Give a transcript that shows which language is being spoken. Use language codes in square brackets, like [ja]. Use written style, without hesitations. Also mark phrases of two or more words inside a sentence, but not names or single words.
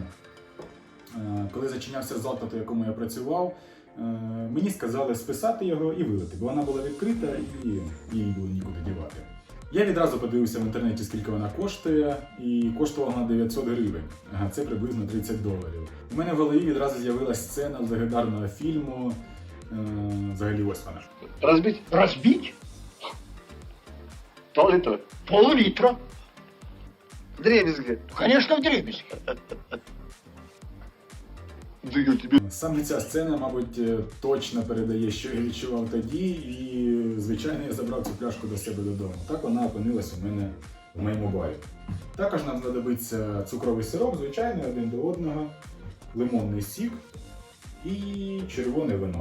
[uk] Коли зачинявся заклад, у якому я працював, мені сказали списати його і вилити, бо вона була відкрита і її було нікуди дівати. Я відразу подивився в інтернеті, скільки вона коштує, і коштувала вона 900 гривень. Це приблизно $30. У мене в голові відразу з'явилася сцена з легендарного фільму. Взагалі ось вона. [ru] Разбить? Разбить? Пол-литра. Пол-литра. Дребезги. Конечно, в дребезги. Да я тебе... [uk] Саме ця сцена, мабуть, точно передає, що я відчував тоді, і, звичайно, я забрав цю пляшку до себе додому. Так вона опинилась у мене в моєму барі. Також нам знадобиться цукровий сироп, звичайний, один до одного, лимонний сік і червоне вино.